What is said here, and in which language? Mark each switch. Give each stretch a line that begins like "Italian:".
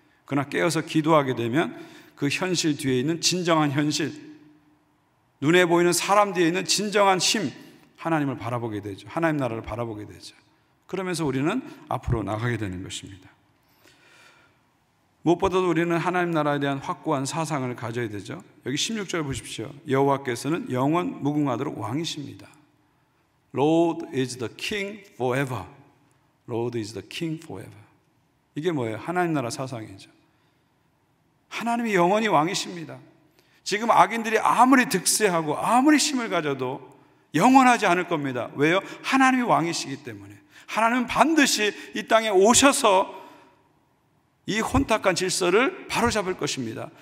Korean: 그러나 깨어서 기도하게 되면 그 현실 뒤에 있는 진정한 현실, 눈에 보이는 사람 뒤에 있는 진정한 힘, 하나님을 바라보게 되죠. 하나님 나라를 바라보게 되죠. 그러면서 우리는 앞으로 나가게 되는 것입니다. 무엇보다도 우리는 하나님 나라에 대한 확고한 사상을 가져야 되죠. 여기 16절 보십시오. 여호와께서는 영원 무궁하도록 왕이십니다.
English: Lord is the King forever. Lord is the King forever.
Korean: 이게 뭐예요? 하나님 나라 사상이죠. 하나님이 영원히 왕이십니다. 지금 악인들이 아무리 득세하고 아무리 힘을 가져도 영원하지 않을 겁니다. 왜요? 하나님이 왕이시기 때문에. 하나님은 반드시 이 땅에 오셔서 이 혼탁한 질서를 바로잡을 것입니다.